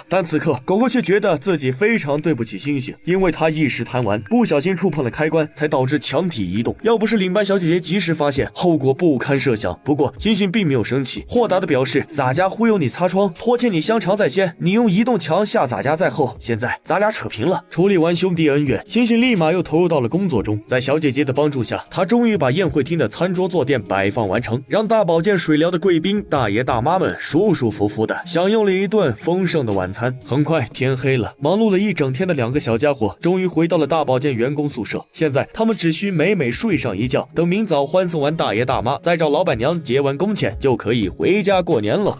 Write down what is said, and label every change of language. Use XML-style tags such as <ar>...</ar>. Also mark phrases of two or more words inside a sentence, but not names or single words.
<zh>但此刻狗狗卻覺得自己非常對不起猩猩，因為他一時貪玩，不小心觸碰了開關，才導致牆體移動。要不是領班小姐姐及時發現，後果不堪設想。不過猩猩並沒有生氣，豁達地表示洒家忽悠你擦窗，拖欠你香腸在先，你用移動牆吓洒家在後，現在咱俩扯平了。處理完兄弟恩怨，猩猩立馬又投入到了工作中。在小姐姐的帮助下，他終于把宴會廳的餐桌坐墊擺放完成，讓大保健水療的貴賓大爺大媽們舒舒服服的享用了一頓豐盛的晚餐。很快天黑了，忙碌了一整天的兩個小家伙終於回到了大保健員工宿舍。現在他們只需美美睡上一覺，等明早歡送完大爺大媽，再找老闆娘結完工錢，就可以回家過年了。</zh>